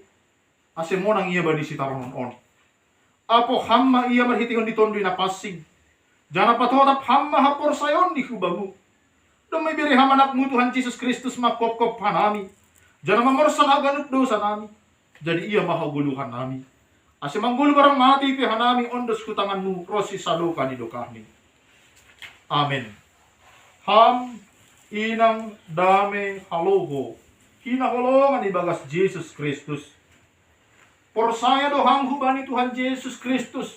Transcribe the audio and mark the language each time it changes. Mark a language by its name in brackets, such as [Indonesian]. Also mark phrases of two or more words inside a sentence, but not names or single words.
[Batak Simalungun] Ase mo nang iya bani si taronan on. Apo ham ma iya marhitihon di tondoy na pasing. Jana patotap ham mahapor sayon ni hubamu. Damay beri ham anak mo Tuhan Jesus Kristus makop-kop hanami. Jana mamorsan haganub do sa nami. Jadi ia mahaguluhan nami. Ase manggulu barang mati pihan nami ondos kutanganmu rosi saluka ni dokahni. Amen. Ham inang dame halogo. Hinaholongan ibagas Jesus Kristus. Porsaya do ham hubani Tuhan Yesus Kristus.